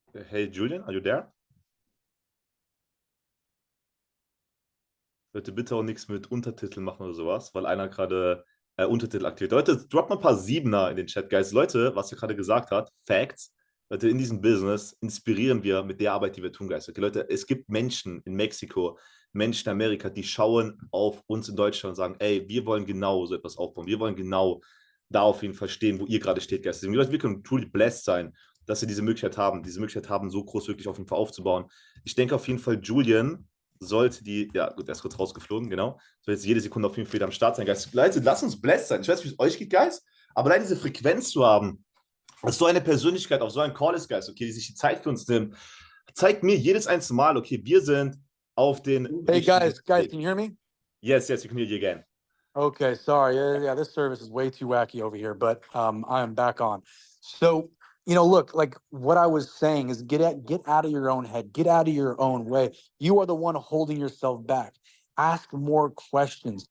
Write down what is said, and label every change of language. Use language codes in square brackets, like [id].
[en] Hey Julian, are you there? [de] Leute, bitte auch nichts mit Untertiteln machen oder sowas, weil einer gerade Untertitel aktiviert. Leute, droppt mal ein paar Siebener in den Chat, Guys. Leute, was er gerade gesagt hat, Facts. Leute, in diesem Business inspirieren wir mit der Arbeit, die wir tun, Guys. Okay, Leute, es gibt Menschen in Mexiko, Menschen in Amerika, die schauen auf uns in Deutschland und sagen, ey, wir wollen genau so etwas aufbauen. Wir wollen genau da auf jeden Fall stehen, wo ihr gerade steht, Guys. Deswegen, Leute, wir können [en] truly blessed [de] sein, dass wir diese Möglichkeit haben, so groß wirklich auf jeden Fall aufzubauen. Ich denke auf jeden Fall, Julian sollte ja gut, er ist kurz rausgeflogen, genau. Soll jetzt jede Sekunde auf jeden Fall wieder am Start sein, Guys. Leute, lasst uns blessed sein. Ich weiß nicht, wie es euch geht, Guys, aber allein diese Frequenz zu haben, dass so eine Persönlichkeit auf so einen Call ist, Guys, okay, die sich die Zeit für uns nimmt, zeigt mir jedes einzelne Mal, okay, wir sind auf den... [en] Hey, guys, can you hear me? Yes, we can hear you again. Okay, sorry. Yeah, this service is way too wacky over here, but I am back on. So, look, like what I was saying is get out of your own head, get out of your own way. You are the one holding yourself back. Ask more questions.